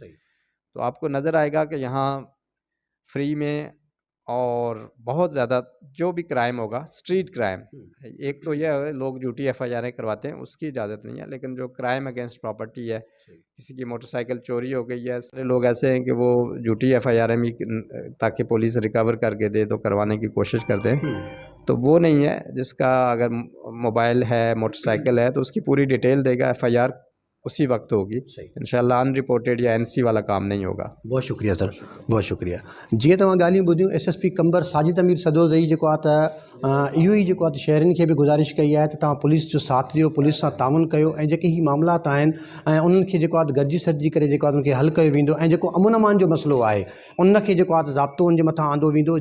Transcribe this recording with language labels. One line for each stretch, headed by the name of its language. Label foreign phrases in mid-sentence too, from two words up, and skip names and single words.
Urdu: تو آپ کو نظر آئے گا کہ یہاں فری میں اور بہت زیادہ جو بھی کرائم ہوگا،
English: street crime,
Urdu: ایک تو یہ ہے لوگ جھوٹی ایف آئی آریں کرواتے ہیں، اس کی اجازت نہیں ہے، لیکن جو
English: crime against property
Urdu: ہے، کسی کی موٹر سائیکل چوری ہو گئی ہے، سارے لوگ ایسے ہیں کہ وہ جھوٹی ایف آئی آریں بھی تاکہ پولیس ریکور کر کے دے تو کروانے کی کوشش کرتے ہیں. تو وہ نہیں ہے. جس کا اگر موبائل ہے، موٹر سائیکل ہے، تو اس کی پوری ڈیٹیل دے گا، ایف آئی آر اسی وقت ہوگی. انشاءاللہ ان رپورٹڈ یا این سی والا کام نہیں ہوگا. بہت شکریہ سر، بہت شکریہ.
Sindhi: جی तव्हां ॻाल्हियूं ॿुधियूं एस एस पी कंबर साजिद अमीर सदोज़ई जेको आहे त इहो ई जेको आहे शहरनि खे बि गुज़ारिश कई आहे त तव्हां पुलिस जो साथ ॾियो, पुलिस सां ताउन कयो, ऐं जेके ही मामलात आहिनि ऐं उन्हनि खे जेको आहे गॾिजी सॾिजी करे जेको आहे उन्हनि खे हल कयो वेंदो. ऐं जेको अमन अमान जो मसइलो आहे उनखे जेको आहे ज़ाब्तो उनजे मथां आंदो वेंदो.